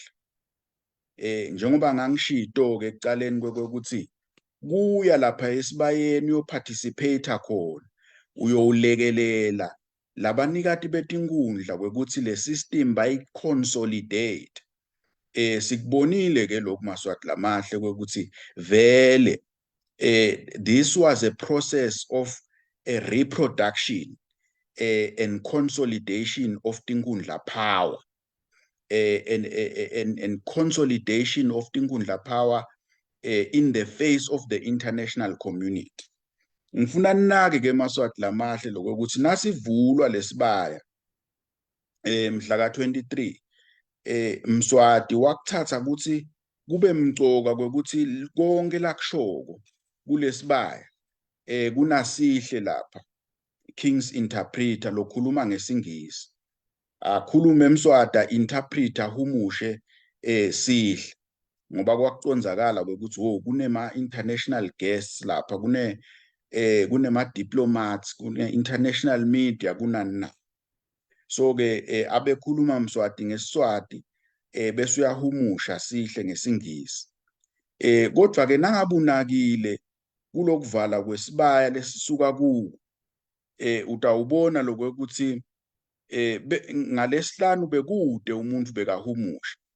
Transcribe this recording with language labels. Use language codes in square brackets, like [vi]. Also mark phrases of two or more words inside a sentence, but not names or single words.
[ss] Njengoba ngangishito-ke ekucaleni kwekuthi kuya lapha esibayeni uyoparticipate khona uyowulekelela labanikati betinkundla kwekuthi le system bayiconsolidate. Sikubonile-ke lokhu Maswati lamahle kwekuthi vele [en] this was a process of a reproduction and consolidation of tinkundla power. and consolidation of tinkundla power in the face of the international community. [ss] Ngifuna ninake ke Maswati lamahle lokuthi nasivulwa lesibaya mhla ka-23 Mswati wakuthatha ukuthi kube mcoka kwekuthi konke lakushoko kulesibaya kunasihle lapha [en] King's interpreter [ss] lokhuluma ngesingisi akhulume Mswati interpreter humushe sihle ngoba kwakuconzakala ukuthi kunema [en] international guests [ss] lapha kunema diplomats kune [en] international media [ss] kunani so ke abekhuluma Mswati ngeSiswati bese uyahumusha sihle ngesingisi kodwa ke nangabunakile kulokuvala kwesibaya lesisuka ku utawubona lokuthi ngalesihlanu bekude umuntu bekahumusha